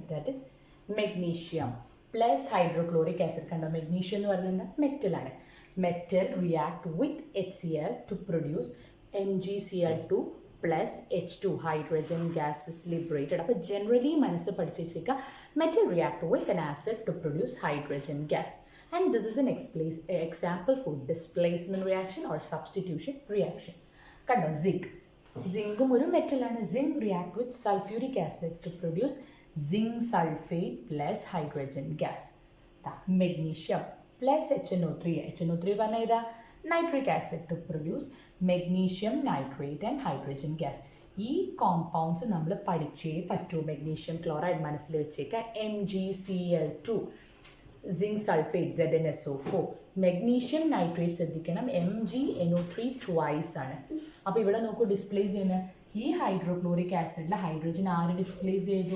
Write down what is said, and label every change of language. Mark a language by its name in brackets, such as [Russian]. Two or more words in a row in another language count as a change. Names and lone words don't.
[English] that is magnesium plus hydrochloric acid. [Malayalam] കണ്ടോ? മെഗ്നീഷ്യം എന്ന് പറയുന്നത് മെറ്റലാണ്. [English] metal react with HCl to produce MgCl2 plus H2. hydrogen gas is liberated. [Malayalam] അപ്പോൾ ജനറലി മനസ്സ് പഠിച്ചു വെച്ചേക്കുക, [English] metal react with an acid to produce hydrogen gas. And this is an example for displacement reaction or substitution reaction. [Malayalam] കണ്ടോ? സിങ്കും ഒരു മെറ്റലാണ്. [English] zinc react with sulfuric acid to produce zinc sulfate plus hydrogen gas. Magnesium plus HNO3. HNO3 [Malayalam] പറഞ്ഞാൽ ഇതാ [English] nitric acid to produce magnesium nitrate and hydrogen gas. [Malayalam] ഈ കോമ്പൗണ്ട്സ് നമ്മൾ പഠിച്ചേ പറ്റൂ. [English] magnesium chloride [Malayalam] മനസ്സിൽ വെച്ചേക്കുക. MgCl2, zinc sulfate ZnSO4. [English] magnesium nitrate [Malayalam] ശ്രദ്ധിക്കണം, MgNO3 ട്വൈസ് ആണ്. അപ്പോൾ ഇവിടെ നോക്കൂ, ഡിസ്പ്ലേസ് ചെയ്യുന്ന ഈ ഹൈഡ്രോക്ലോറിക് ആസിഡിൽ ഹൈഡ്രജൻ ആര് ഡിസ്പ്ലേസ് ചെയ്തു?